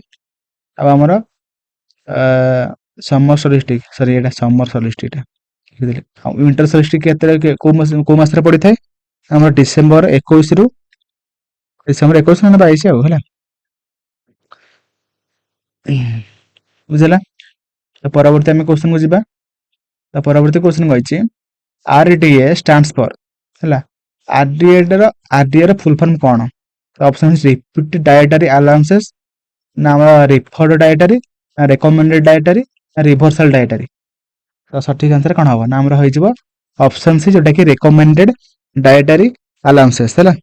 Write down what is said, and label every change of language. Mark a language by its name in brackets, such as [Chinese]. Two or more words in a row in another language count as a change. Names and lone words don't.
[Odia] ଆଉ ଆମର [English] summer solstice [Odia] ଏଇଟା [English] summer solstice [Odia] ଟା ଆଉ [English] winter solstice [Odia] କୋଉ ମାସରେ ପଡିଥାଏ ଆମର ଡିସେମ୍ବର 21 ରୁ ଡିସେମ୍ବର 21 ନା 22 ଆଉ ହେଲା ବୁଝିଲା। ତ ପରବର୍ତ୍ତୀ ଆମେ କ୍ୱେଶ୍ଚନ୍ କୁ ଯିବା। ତ ପରବର୍ତ୍ତୀ କ୍ୱେଶ୍ଚନ୍ କହିଛି [English] RDA stands for [Odia] ହେଲା RDA ର [English] full form [Odia] କଣ? [English] option repeat dietary allowances [Odia] ନା ଆମର [English] referred dietary ନା recommended dietary ନା reversal dietary. [Odia] ତ ସଠିକ ଆନ୍ସର କଣ ହବ ନା ଆମର ହେଇଯିବ [English] option C [Odia] ଯୋଉଟା କି [English] recommended dietary allowances [Odia] ହେଲା।